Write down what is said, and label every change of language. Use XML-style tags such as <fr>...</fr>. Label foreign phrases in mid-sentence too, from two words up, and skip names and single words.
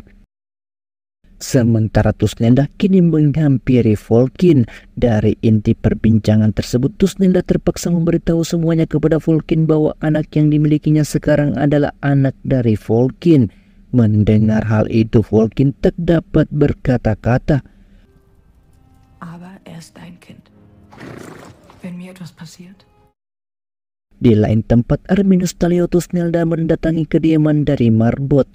<id>Sementara Tusnelda kini menghampiri Volkin. Dari inti perbincangan tersebut, Tusnelda terpaksa memberitahu semuanya kepada Volkin bahwa anak yang dimilikinya sekarang adalah anak dari Volkin. Mendengar hal itu, Volkin tak dapat berkata-kata.</id> <de>Aber ist dein Kind. Wenn mir etwas passiert.</de> <id>Di lain tempat, Arminius Tallio Tusnelda mendatangi kediaman dari Marbot.</id>